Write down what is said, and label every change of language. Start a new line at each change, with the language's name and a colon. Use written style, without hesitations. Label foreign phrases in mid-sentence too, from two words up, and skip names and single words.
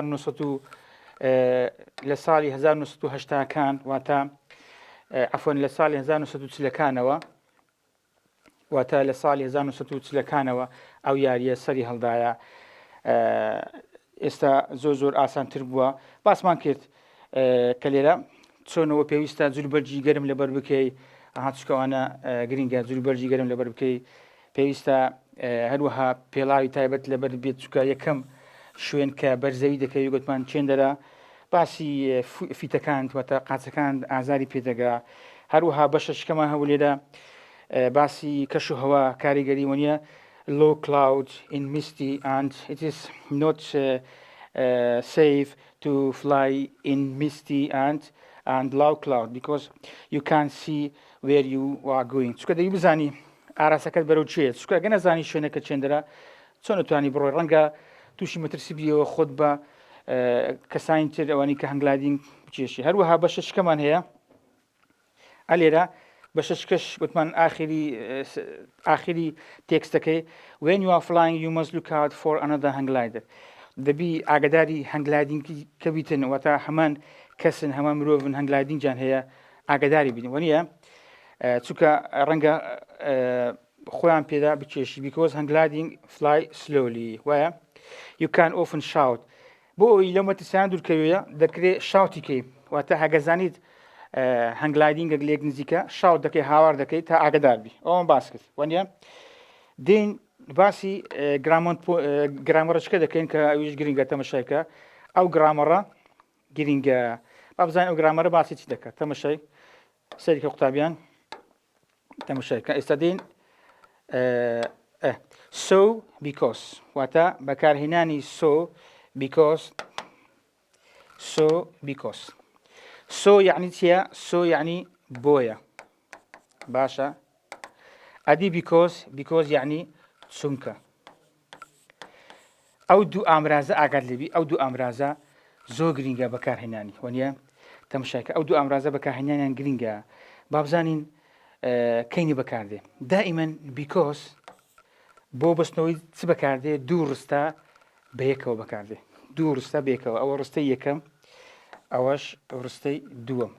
Central Kurdish: 1970کان واتە عەفوەن لە ساڵی 1940کانەوە واتە لە ساڵی 1940کانەوە ئەو یاریە سەری هەڵدایە ئێستا زۆر ئاسانتر بووە باسمان کرد کە لێرە چۆنەوە پێویستە جلوبەرجی گەرم لەبەر بکەی چکەوانە گرینگە جلوبەرجی گەرم لەبەر بکەی پێویستە هەروەها پێڵاوی تایبەت لەبەر بێت چکە یەکەم شوێن کە بەرزەوی دەکەوی گوتمان چێندەرە باسی فیتەکان واتە قاچەکان ئازاری پێدەگا هەروەها بەشە شکەمان هەبوو لێرە باسی کەش و هەوا کاریگەری وەنیە
English: low cloud in misty and it is not safe to fly in misty and low cloud because you can't see where you are going
Central Kurdish: چکە دەبی بزانی ئاراسەکەت بەرەو چێت چکە ئەگە نەزانی شوێنەکە چێندەرە چۆن نتوانی بڕۆی ڕەنگە تووشی مەترسی بیەوە خۆت بە کەسانی تر ئەوانی کە
English: hang gliding
Central Kurdish: بچێشی هەروەها بە شەشکەمان هەیە ئەلێرە بە شەشکەش گوتمان ئاخری تێکستەکەی
English: when you are flying you must look out for another hang glider
Central Kurdish: دەبی ئاگداری هەنگ gliding کە بیتن واتە هەمان کەسن هەمان مرۆڤن
English: hang gliding
Central Kurdish: جان هەیە ئاگداری بین وەنیە چونکە ڕەنگە خۆیان پێدا بچێشی
English: because hang gliding fly slowly
Central Kurdish: وایە
English: you can often shout
Central Kurdish: بۆ ئەوی لەو مەترسیان دوورکەوێە دەکرێت شاوتیکەی واتە هەگەزانیت
English: hang gliding
Central Kurdish: لێک نزیکە شاوت دەکەی هاوار دەکەی تا ئاگدار بی ئەوم باس کرد وەنیە دین باسی گرامەرچکە دەکەین کە ئەویش گرینگە تەمەشایکە ئەو گرامەڕە گرینگە با بزانین ئەو گرامەرە باسی چی دەکات تەمەشای سەریکە قوتابیان تەمەشایکە ئێستا دین
English: so because
Central Kurdish: واتە بەکارهێنانی
English: so because so
Central Kurdish: یعنی چییە so یعنی بۆیە باشە ئەدی because یعنی چونکە ئەو دوو ئامرازە ئاگات لێبی ئەو دوو ئامرازە زۆر گرینگە بەکارهێنانی وەنیە تەمەشایکە ئەو دوو ئامرازە بەکارهێنانیان گرینگە با بزانین کەینی بەکاردێ دائیمەن because بۆ بەستنەوەی چ بەکاردێ دوو ڕستە بەیەکەوە بەکاردێ دوو ڕستە بێکەوە ئەوە ڕستەی یەکەم ئەوەش ڕستەی دووەم